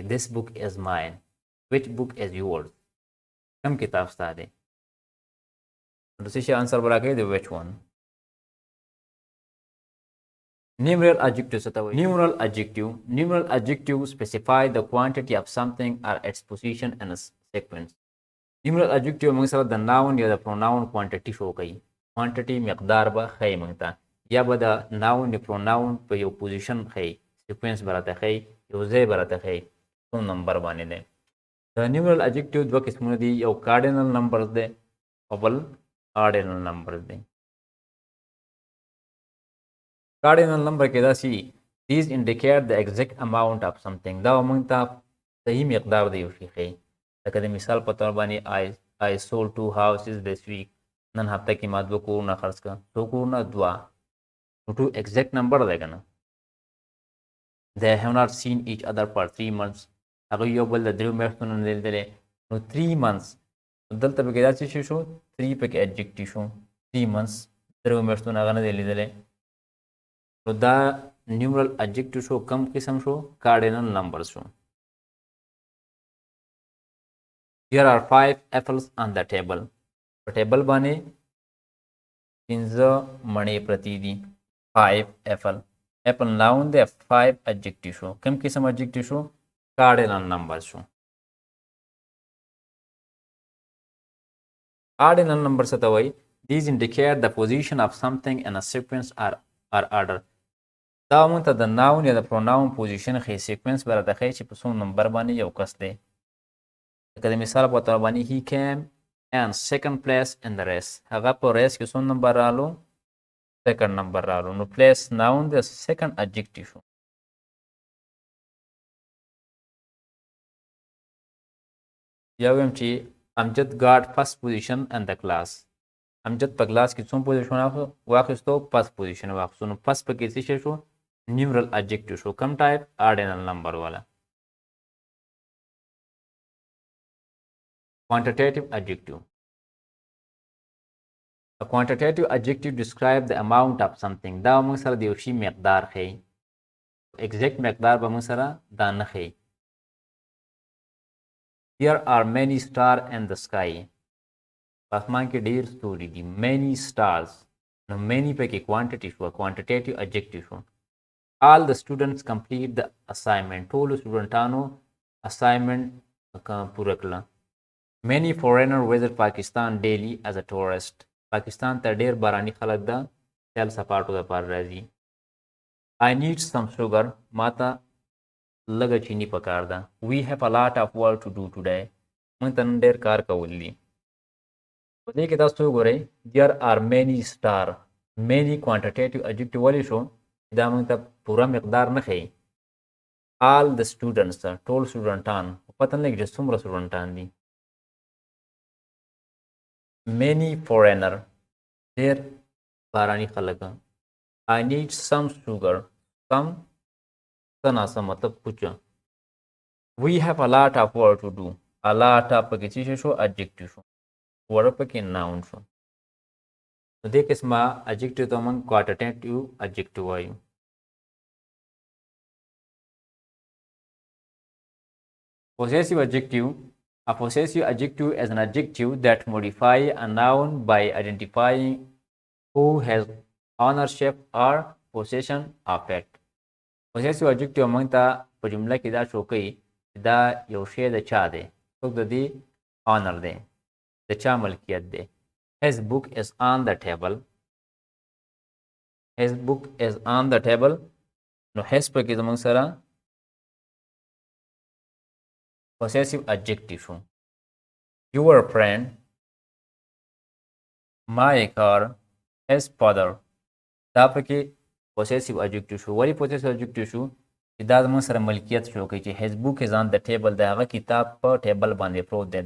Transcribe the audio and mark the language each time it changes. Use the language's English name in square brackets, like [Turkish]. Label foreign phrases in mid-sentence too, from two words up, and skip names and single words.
[English] This book is mine. Which book is yours? [Pashto] کوم کتاب ستا دی؟ نو څه شي answer به راکوي د [English] which one. Numeral adjective [Pashto] څه ته وایي؟ [English] Numeral adjective specify the quantity of something or its position in a sequence. Numeral adjective [Pashto] موږ سره د noun یا د [English] pronoun quantity [Pashto] شو کوي. quantity مقدار به ښیي موږ ته یا به د noun د pronoun په یو پوزیشن ښیي سیکوینس به راته ښیي یو ځای به راته ښیي څو نمبر باندې دی. د [English] numeral adjective [Pashto] دوه قسمونه دي یو [English] cardinal numbers [Pashto] دی او بل [English] ordinal numbers [Pashto] دی. [English] cardinal number [Pashto] کې داسې [English] these indicate the exact amount of something. [Pashto] دا موږ ته صحیح مقدار د یو شي ښیي. لکه د مثال په طور باندې [English] I sold 2 houses this week. [Pashto] نن هفته کې ما 2 کورونه خرڅ کړه. 2 کورونه 2 نو 2 [English] exact number [Pashto] دی که نه. [English] they have not seen each other for 3 months. [Pashto] هغوی یو بل د 3 میاشتو نه لیدلی نو [English] 3 months [Pashto] دلته پکې دا څه شی شو 3 پکې adjective شو [English] 3 months [Pashto] 3 میاشتو نه هغه نه دی لیدلی نو دا [English] numeral adjective [Pashto] شو کم قسم شو [English] cardinal numbers [Pashto] شو. [English] Here are 5 apples on the table. [Pashto] په ټیبل باندې 5 مڼې پرتې دي. 5 [English] apple noun [Pashto] دی 5 adjective شو. کوم قسم adjective شو [English] cardinal numbers [Pashto] شو. [English] ordinal numbers [Pashto] څه ته وایي؟ [English] these indicate the position of something in a sequence or order. [Pashto] دا موږ ته د noun یا د [English] pronoun position [Pashto] ښیي sequence به راته ښیي چې په څو نمبر باندې یو کس دی. لکه د مثال په طور باندې [English] he came and second place in the race. [Pashto] هغه په ریس کې څو نمبر رالو second نمبر رالو نو [English] place noun [Pashto] دی [English] second adjective [Pashto] شو. یا ویم چې امجد got first position in the class. امجد په کلاس کې څوم پوزیشن واخیستو [English] first position [Pashto] واخیستو نو first په کې څه شی شو [English] numeral adjective [Pashto] شو. کم ټایپ [English] ordinal number [Pashto] والا. [English] quantitative adjective. A quantitative adjective describe the amount of something. [Pashto] دا موږ سره د یو شي مقدار ښیي. exact مقدار به موږ سره دا نه ښیي. [English] There are many stars in the sky. [Pashto] په اسمان کې ډېر ستوري دي. [English] many stars نو many پکې quantity شو quantitative adjective شو. all the students complete the assignment. [Pashto] ټولو سټوډنټانو assignment پوره کړه. [English] many foreigners visit Pakistan daily as a tourist. [Pashto] پاکستان ته ډېر باراني خلک د سیل سپاټو لپاره راځي. [English] I need some sugar. [Pashto] ما ته لږه چینی پکار ده. [English] we have a lot of work to do today. [Pashto] موږ ته نن ډېر کار کول دي. په دې کې تاسو وګورئ [English] there are many stars. many quantitative adjective [Pashto] ولې شو دا موږ ته پوره مقدار نه ښیي. [English] all the students [Pashto] ټول سټوډنټان پته نه لګي چې څومره سټوډنټان دي. [English] many foreigner [Pashto] ډېر باراني خلک. [English] I need some sugar. some [Pashto] څه ناسم مطلب [English] کچھ. we have a lot of work to do. a lot of [Pashto] پکې څه شو adjective شو. work پکې noun شو. نو دې قسمه adjective ته موږ [English] quantitative adjective [Pashto] وایو. [English] Possessive adjective. A possessive adjective is an adjective that modifies a noun by identifying who has ownership or possession of it. Possessive adjective [Pashto] موږ ته په جمله کې دا شو کوي چې دا یو شی د چا دی، څوک د دې honor دی، د چا ملکیت دی. [English] His book is on the table. His book is on the table. [Pashto] نو his پکې زموږ سره [English] possessive adjective [Pashto] شو. [English] Your friend, my car, his father. [Pashto] دا پکې [English] possessive adjective [Pashto] شو. ولی [English] possessive adjective [Pashto] شو چې دا زموږ سره ملکیت شو کوي چې [English] his book is on the table، [Pashto] د هغه کتاب په ټیبل باندې پروت دی.